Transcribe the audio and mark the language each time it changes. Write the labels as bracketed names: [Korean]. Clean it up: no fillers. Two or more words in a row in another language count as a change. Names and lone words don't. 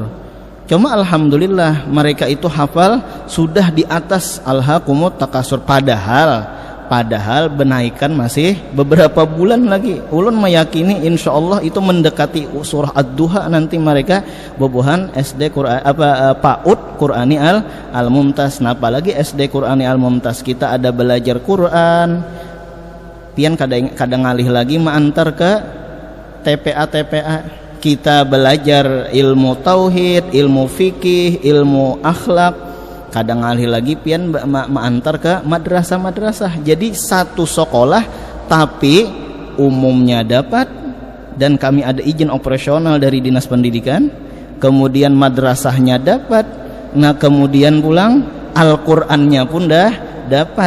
[Indonesian] Cuma alhamdulillah mereka itu hafal sudah di atas Alhaqumut Takatsur. Padahal benaikan masih beberapa bulan lagi. Ulun meyakini insyaallah itu mendekati surah Ad-Duha nanti mereka bobohan SD Qur'an PAUD Qur'ani Al-Mumtaz. Nah, apalagi SD Qur'ani Al-Mumtaz kita ada belajar Quran. [Banjar] Pian kadang ngalih lagi mengantar ke TPA. [Indonesian] Kita belajar ilmu tauhid, ilmu fikih, ilmu akhlak. [Banjar] Kadang ngalih lagi pian mengantar ke madrasah-madrasah. [Indonesian] Jadi satu sekolah tapi umumnya dapat, dan kami ada izin operasional dari Dinas Pendidikan. Kemudian madrasahnya dapat. Nah, kemudian pulang Al-Qur'annya pun dah dapat.